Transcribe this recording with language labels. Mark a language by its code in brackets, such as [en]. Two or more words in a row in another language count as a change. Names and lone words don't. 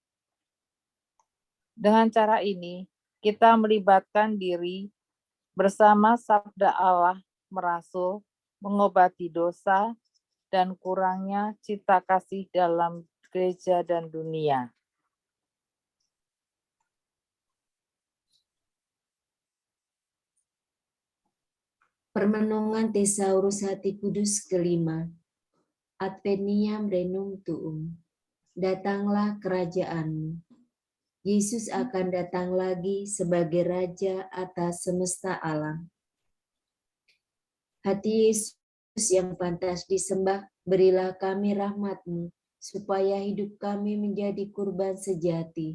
[id] Dengan cara ini, kita melibatkan diri bersama sabda Allah merasul, mengobati dosa, dan kurangnya cinta kasih dalam gereja dan dunia. Permenungan Thesaurus Hati Kudus kelima. [la] Adveniam renum tuum. [id] Datanglah kerajaanmu. Yesus akan datang lagi sebagai Raja atas semesta alam. Hati Yesus yang pantas disembah, berilah kami rahmat-Mu, supaya hidup kami menjadi kurban sejati.